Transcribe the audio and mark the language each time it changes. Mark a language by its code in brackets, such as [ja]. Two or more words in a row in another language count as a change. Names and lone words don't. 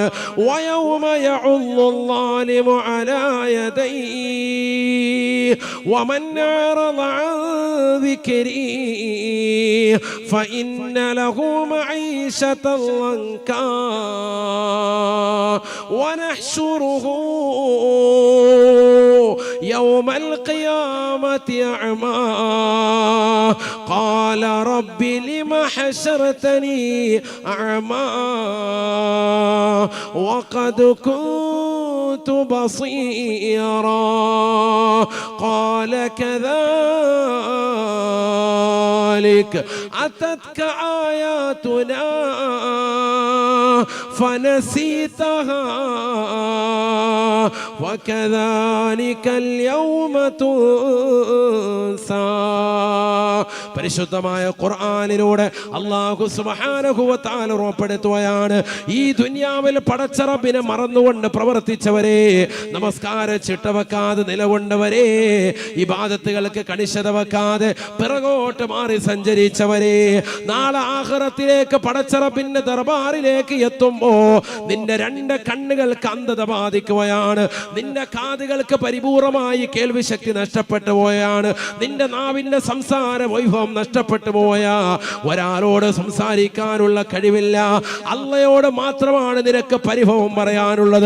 [ar] ويوم يعض الظالم على يديه ومن أعرض عن ذكري فإن له معيشة ضنكا ونحشره يوم القيامة أعمى قال رب لم حشرتني أعمى وقد كنت بصيرا قال كذلك أتتك آياتنا فنسيتها وكذلك اليوم تنسى. [ml] പരിശുദ്ധമായ ഖുർആനിലൂടെ അല്ലാഹു [ar] سبحانه وتعالى [ml] ഉറപ്പെടുത്തുകയാണ്, ഈ ദുനിയാവിൽ പടച്ച റബ്ബിനെ മറന്നുകൊണ്ട് പ്രവർത്തിച്ചവരെ, നമസ്കാരം ചിട്ടവെക്കാതെ നിലകൊണ്ടവരെ, ഇബാദത്തുകൾക്ക് കണിശത വെക്കാതെ പിറകോട്ട് മാറി സഞ്ചരിച്ചവരെ, നാളെ ആഖിറത്തിലേക്ക് പടച്ച റബ്ബിന്റെ ദർബാറിലേക്ക് എത്തുമ്പോ നിന്റെ രണ്ട് കണ്ണുകൾക്ക് അന്ധത ബാധിക്കുകയാണ്, നിന്റെ കാതുകൾക്ക് പരിപൂർണമായി കേൾവി ശക്തി നഷ്ടപ്പെട്ടു പോയാണ്, നിന്റെ നാവിന്റെ സംസാര വൈഭവം നഷ്ടപ്പെട്ടു പോയ, ഒരാളോട് സംസാരിക്കാനുള്ള കഴിവില്ല, അള്ളയോട് മാത്രമാണ് നിനക്ക് പരിഭവം പറയാനുള്ളത്.